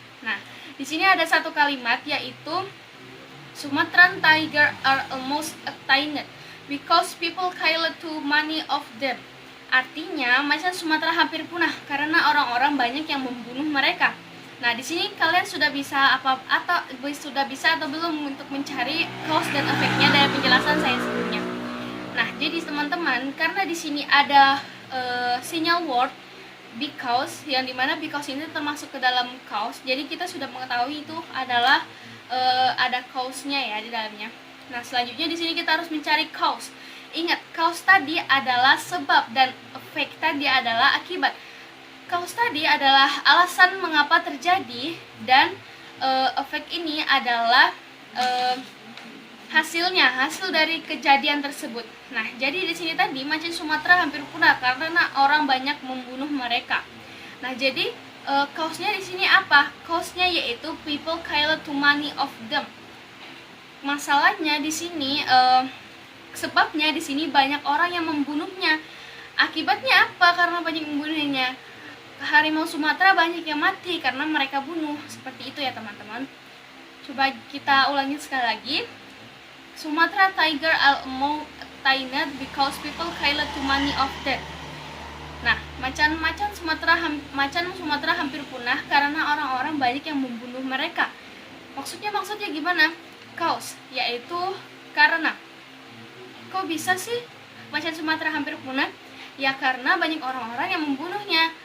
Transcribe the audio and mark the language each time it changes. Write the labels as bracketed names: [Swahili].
[Indonesian] Nah, di sini ada satu kalimat yaitu [English] Sumatran tiger are almost extinct because people kill too many of them. [Indonesian] Artinya, macan Sumatera hampir punah karena orang-orang banyak yang membunuh mereka. Nah, di sini kalian sudah bisa atau belum untuk mencari cause dan efeknya dari penjelasan saya sebelumnya. Nah, jadi teman-teman, karena di sini ada sinyal word because, yang dimana because ini termasuk ke dalam cause, jadi kita sudah mengetahui itu adalah ada cause-nya ya di dalamnya. Nah, selanjutnya di sini kita harus mencari cause. Ingat, cause tadi adalah sebab dan effect tadi adalah akibat. Cause tadi adalah alasan mengapa terjadi, dan effect ini adalah hasil dari kejadian tersebut. Nah, jadi di sini tadi macan Sumatera hampir punah karena orang banyak membunuh mereka. Nah, jadi cause-nya di sini apa? Cause-nya yaitu [English] people kill too many of them. [Indonesian] Masalahnya di sini sebabnya di sini banyak orang yang membunuhnya. Akibatnya apa? Karena banyak membunuhnya. Harimau Sumatera banyak yang mati karena mereka bunuh. Seperti itu ya, teman-teman. Coba kita ulangi sekali lagi. [English] Sumatra tiger are more extinct because people kill too many of them. [Indonesian] Nah, macan Sumatera hampir punah karena orang-orang banyak yang membunuh mereka. Maksudnya gimana? Cause, yaitu karena. Kok bisa sih macan Sumatera hampir punah? Ya karena banyak orang-orang yang membunuhnya.